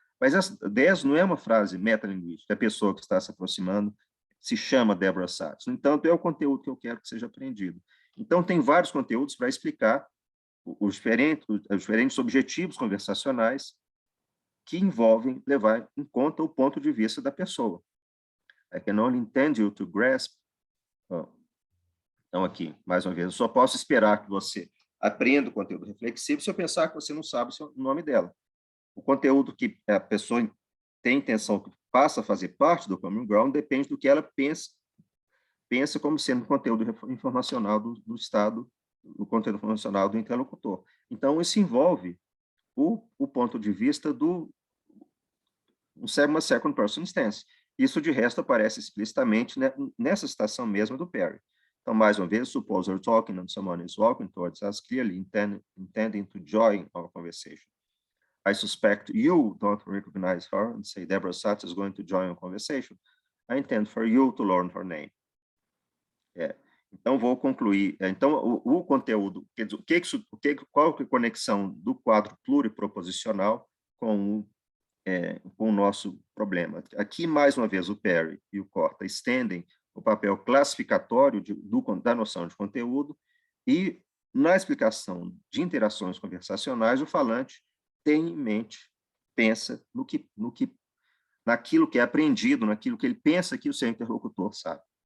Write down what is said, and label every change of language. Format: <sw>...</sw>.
<pt>Mas essa 10 não é uma frase metalinguística, a pessoa que está se aproximando se chama Deborah Satz. No entanto, é o conteúdo que eu quero que seja aprendido. Então, tem vários conteúdos para explicar os diferentes objetivos conversacionais que envolvem levar em conta o ponto de vista da pessoa.</pt> <en>I can only intend you to grasp.</en> <pt>Então, aqui, mais uma vez, eu só posso esperar que você aprenda o conteúdo reflexivo se eu pensar que você não sabe o nome dela. O conteúdo que a pessoa tem intenção que passa a fazer parte do common ground depende do que ela pensa como sendo conteúdo informacional do estado, o conteúdo informacional do interlocutor. Então, isso envolve o ponto de vista uma second person stance. Isso, de resto, aparece explicitamente nessa citação mesma do Perry. Então, mais uma vez,</pt> <en>suppose you're talking and someone is walking towards us, clearly intending to join our conversation. I suspect you don't recognize her and say Deborah Satz is going to join our conversation. I intend for you to learn her name.</en> <pt>Então, vou concluir. Então, o conteúdo, quer dizer, qual é a conexão do quadro pluriproposicional com o nosso problema? Aqui, mais uma vez, o Perry e o Corta estendem o papel classificatório da noção de conteúdo e, na explicação de interações conversacionais, o falante tem em mente, pensa naquilo que é aprendido, naquilo que ele pensa que o seu interlocutor sabe.</pt>